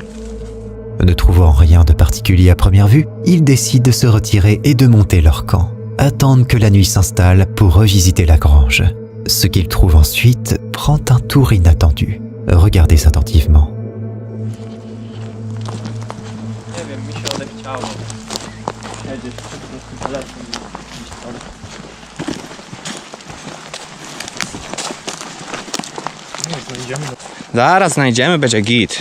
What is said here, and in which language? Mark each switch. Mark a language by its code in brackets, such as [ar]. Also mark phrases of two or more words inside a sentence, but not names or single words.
[fr] Ne trouvant rien de particulier à première vue, ils décident de se retirer et de monter leur camp. attendent que la nuit s'installe pour revisiter la grange. Ce qu'ils trouvent ensuite prend un tour inattendu. Regardez attentivement. [pl] Nie wiem, mi się odechciało. Siedzieć po prostu telefon i iść tam. Nie, znajdziemy. Zaraz znajdziemy, będzie git.